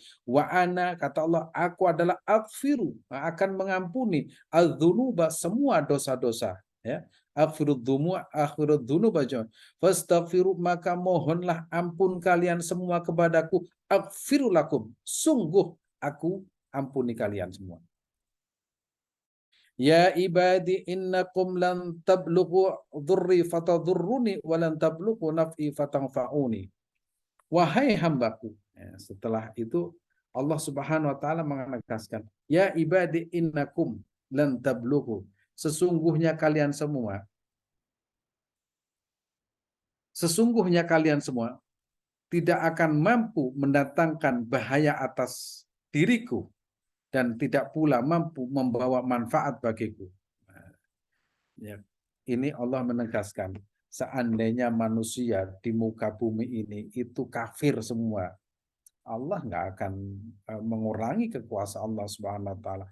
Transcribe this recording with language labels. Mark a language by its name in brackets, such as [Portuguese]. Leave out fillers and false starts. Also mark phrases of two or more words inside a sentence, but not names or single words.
[Arabic] وأنا, [Indonesian] kata Allah, aku adalah aghfiru, akan mengampuni adz-dzunuba, semua dosa-dosa, ya. [Arabic] آخر الذنوب جميعا. فاستغفروا, [Indonesian] maka mohonlah ampun kalian semua kepadaku, [Arabic] أغفر لكم, [Indonesian] sungguh aku ampuni kalian semua. [Arabic] يا عبادي إنكم لن تبلغوا ضري فتضروني ولن تبلغوا نفعي فتنفعوني. [Indonesian] Wahai hambaku, ya, setelah itu Allah [Arabic] سبحانه وتعالى [Indonesian] menegaskan, [Arabic] يا عبادي إنكم لن تبلغوا, [Indonesian] sesungguhnya kalian semua tidak akan mampu mendatangkan bahaya atas diriku dan tidak pula mampu membawa manfaat bagiku. Ya, ini Allah menegaskan, seandainya manusia di muka bumi ini itu kafir semua, Allah nggak akan mengurangi kekuasaan Allah [Arabic] سبحانه وتعالى.